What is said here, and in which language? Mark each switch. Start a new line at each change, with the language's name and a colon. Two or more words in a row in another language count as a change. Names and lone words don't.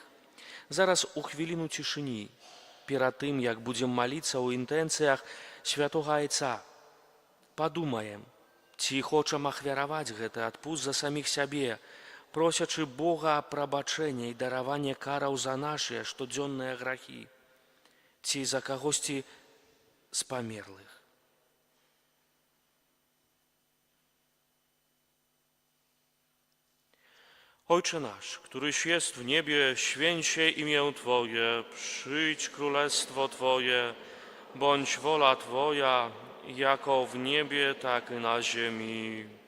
Belarusian: Зараз у хвіліну цішыні, перад тым, як будзем маліцца ў інтэнцыях святога Айца, падумаем, ці хочам ахвяраваць гэты адпуст за саміх сябе, просячы Бога прабачэння і даравання караў за нашыя штодзённыя грахі, ці за кагосьці з памерлых.
Polish: Ojcze nasz, któryś jest w niebie, święć się imię Twoje, przyjdź królestwo Twoje, bądź wola Twoja, jako w niebie, tak i na ziemi.